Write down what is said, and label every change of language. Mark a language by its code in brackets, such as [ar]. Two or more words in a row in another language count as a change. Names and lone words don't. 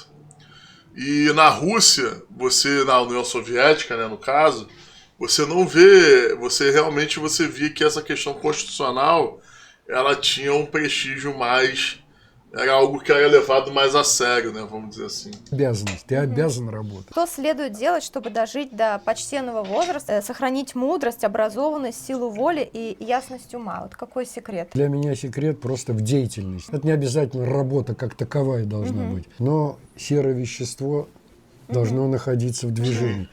[pt] E na Rússia, na União Soviética, né, no caso, você não vê, você via que essa questão constitucional, ela tinha um prestígio mais era algo que era levado mais a sério, né, vamos dizer assim. [ru] Обязанность. Ты обязан работать. Что следует делать, чтобы дожить до почтенного возраста, сохранить мудрость, образованность, силу воли и ясность ума? Вот какой секрет? Для меня секрет просто в деятельности. Это не обязательно работа как таковая должна быть, но серое вещество должно находиться в движении.